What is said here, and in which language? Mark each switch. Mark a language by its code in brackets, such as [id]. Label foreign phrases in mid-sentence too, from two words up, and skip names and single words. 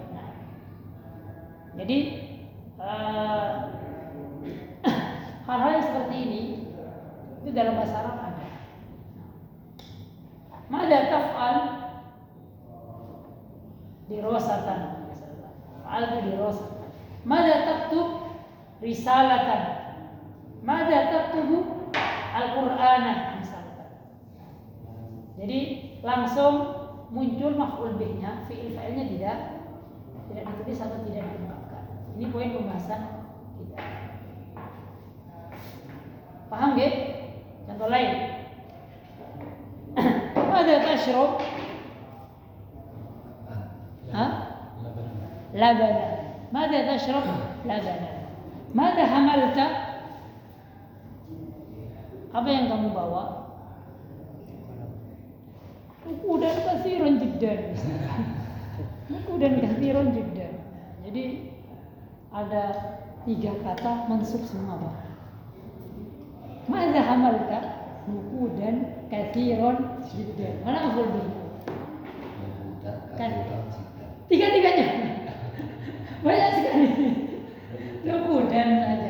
[id] Nah, jadi hal-hal yang seperti ini itu dalam bahasa Arab ada. [ar] ماذا تفعل؟ دراسةً misalkan. فعل itu دراسةً. ماذا تكتب؟ رسالةً. ماذا تكتبُ? القرآنَ misalkan. [id] Jadi langsung muncul [ar] maf'ul bihnya, fi'il fa'ilnya [id] tidak ditulis atau tidak diungkapkan. Ini poin pembahasan kita. Paham nggih? Contoh lain. [ar] ماذا تشرب؟ لبنًا. ماذا تشرب؟ لبنًا. ماذا حملتَ? [id] Apa yang kamu bawa? [ar] قدرًا كثيرًا جدًّا. قدرًا كثيرًا جدًّا. [id] Jadi ada 3 kata mansub semua, Pak. [ar] ماذا حملتَ؟ قدرًا كثيرًا جدًّا. Mana مفعول به? [id] Kan tiga-tiganya. Banyak sekali. Kudan saja.